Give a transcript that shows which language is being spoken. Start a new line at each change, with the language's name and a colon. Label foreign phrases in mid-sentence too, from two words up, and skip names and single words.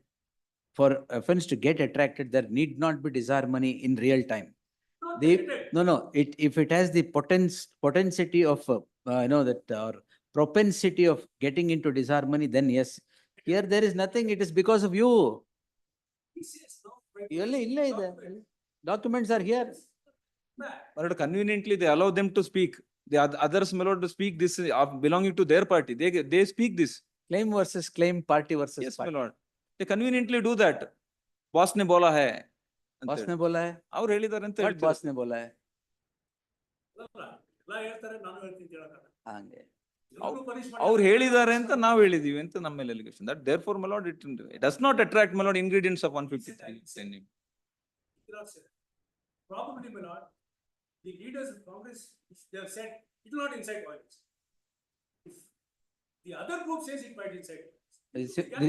English: For offense to get attracted, there need not be disharmony in real time. Not The, related. no, if it has the potentiality of, or propensity of getting into disharmony, then yes. Here there is nothing, it is because of you. He says no.
Kannada: ಇಲ್ಲ ಇದೆ.
English: Documents are here. my lord, conveniently they allow them to speak. The others, my lord, to speak this belonging to their party. They speak this. Claim versus claim, party versus Yes, my party. lord. They conveniently do that.
Hindi: बॉस ने बोला है. बॉस ने बोला है?
Kannada: ಅವ್ರು ಹೇಳಿದಾರೆ ಅಂತ
English: What
Kannada: ಹೇಳ್ತಾರೆ.
Hindi: बॉस ने बोला है?
Kannada: ಎಲ್ಲ ಹೇಳ್ತಾರೆ ನಾನು ಹೇಳ್ತೀನಿ ಹೇಳಕ್ಕಾಗಲ್ಲ. ಹಂಗೆ. ಎಲ್ರೂ punish ಮಾಡಿ ಅವ್ರು ಹೇಳಿದ್ದಾರೆ ಅಂತ ನಾವು ಹೇಳಿದೀವಿ ಅಂತ ನಮ್ಮ ಮೇಲೆ allegation.
English: That therefore, my lord, it does not attract, my lord, ingredients of 153. Probably, my lord, the leaders of Congress, if they have said it will not incite violence. If the other group says it might incite violence.